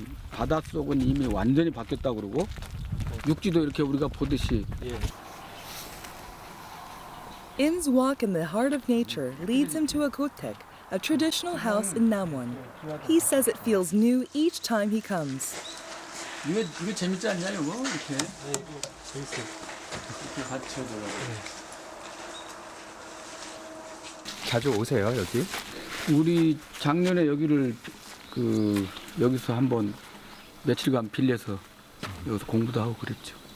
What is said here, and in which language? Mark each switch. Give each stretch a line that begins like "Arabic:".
Korean: 바닷속은 이미 완전히 바뀌었다고 그러고 육지도 이렇게 우리가 보듯이.
English: In's walk in the heart of nature leads him to a gotek, a traditional house in Namwon. He says it feels new each time he comes.
Korean: 이거 재밌지 않냐 이거 이렇게? 네, 이거 재밌어요. 이렇게 받쳐줘요. 자주 오세요 여기? 우리 작년에 여기를 여기서 한번 며칠간 빌려서 여기서 공부도 하고 그랬죠.